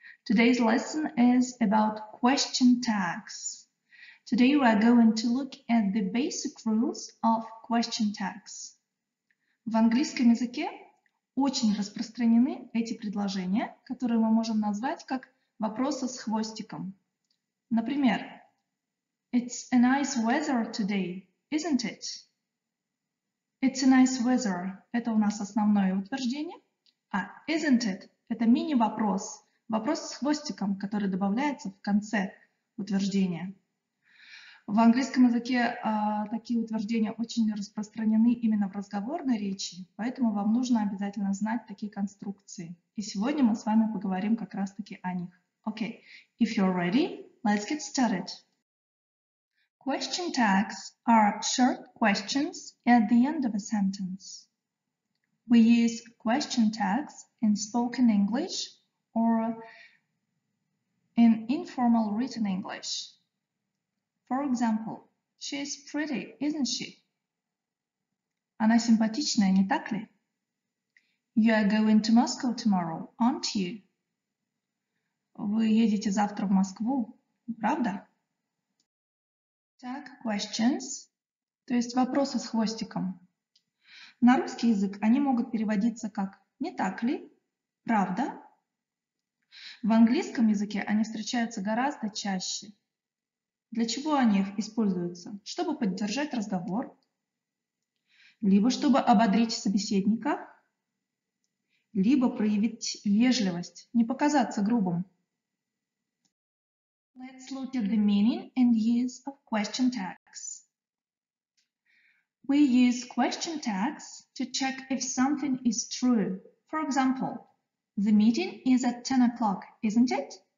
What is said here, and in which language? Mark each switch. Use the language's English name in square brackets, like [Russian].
[English] Today's lesson is about question tags. Today we are going to look at the basic rules of question tags. [Russian] В английском языке очень распространены эти предложения, которые мы можем назвать как вопросы с хвостиком. Например, [English] It's a nice weather today, isn't it? [Russian] It's a nice weather. Это у нас основное утверждение. А [English] isn't it? [Russian] Это мини-вопрос. Вопрос с хвостиком, который добавляется в конце утверждения. В английском языке такие утверждения очень распространены именно в разговорной речи, поэтому вам нужно обязательно знать такие конструкции. И сегодня мы с вами поговорим как раз-таки о них. [English] Okay, if you're ready, let's get started. Question tags are short questions at the end of a sentence. We use question tags in spoken English or in informal written English. For example, she is pretty, isn't she? [Russian] Она симпатичная, не так ли? [English] You are going to Moscow tomorrow, aren't you? [Russian] Вы едете завтра в Москву, правда? [English] Tag questions, [Russian] то есть вопросы с хвостиком. На русский язык они могут переводиться как «не так ли?», «правда?». В английском языке они встречаются гораздо чаще. Для чего они используются? Чтобы поддержать разговор, либо чтобы ободрить собеседника, либо проявить вежливость, не показаться грубым. [English] Let's look at the meaning and use of question tags. We use question tags to check if something is true. For example, the meeting is at 10 o'clock, isn't it?